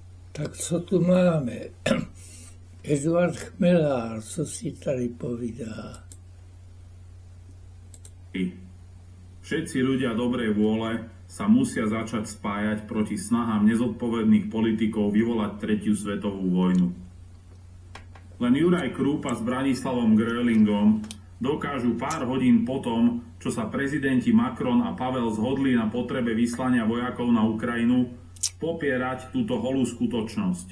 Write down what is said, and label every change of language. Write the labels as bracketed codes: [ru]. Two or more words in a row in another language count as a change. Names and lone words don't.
[cs] Tak co tu máme? Eduard Chmelár, co si tady povídá? [sk] Všetci ľudia dobrej vôle sa musia začať spájať proti snahám nezodpovedných politikov vyvolať tretiu svetovú vojnu. Len Juraj Krúpa s Branislavom Grölingom dokážu pár hodín potom, čo sa prezidenti Macron a Pavel zhodli na potrebe vyslania vojakov na Ukrajinu, popierať túto holú skutočnosť.